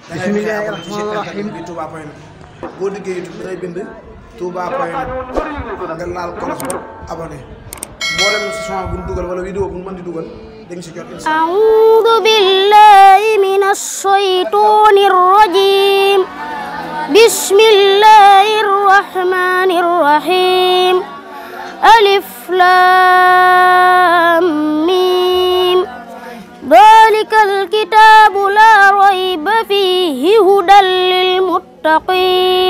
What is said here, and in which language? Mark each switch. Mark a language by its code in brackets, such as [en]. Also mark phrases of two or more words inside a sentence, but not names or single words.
[ar] بسم الله الرحمن الرحيم [wo] Touba point net boo liggéey YouTube da ngay bind Touba point net nga laal kolos ba abonné mboolem son bu ñu dugal wala vidéo bu ñu mën di dugal dañ si jot inshallah. [ar] أعوذ بالله من الشيطان الرجيم. بسم الله الرحمن الرحيم. الم. ذلك الكتاب لا ريب فيه هدى للمتقين.